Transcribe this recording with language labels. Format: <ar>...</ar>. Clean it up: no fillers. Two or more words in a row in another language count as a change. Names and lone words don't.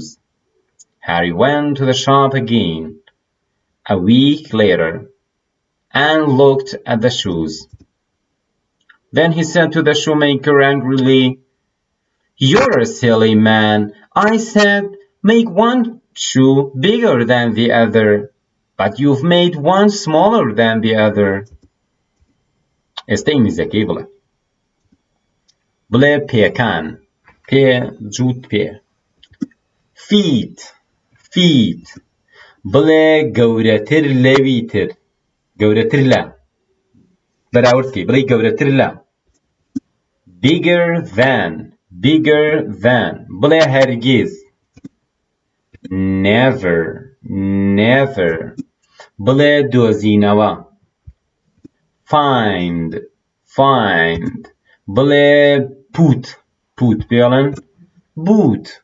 <en>Harry went to the shop again a week later and looked at the shoes. Then he said to the shoemaker angrily, You're a silly man. I said, make one shoe bigger than the other, but you've made one smaller than the other.</en> <ckb>ئێستا ئینگلیزیەکەی بڵێ پێکان پێ جووت پێ feet بڵێ گەورەتر لەوی تر گەورەتر لە بەراوردکەی بڵێ گەورەتر لە</ckb> <en>bigger than</en> <ckb>بڵێ هەرگیز never بڵێ دۆزینەوە find بڵێ put پێڵێن boot</ckb>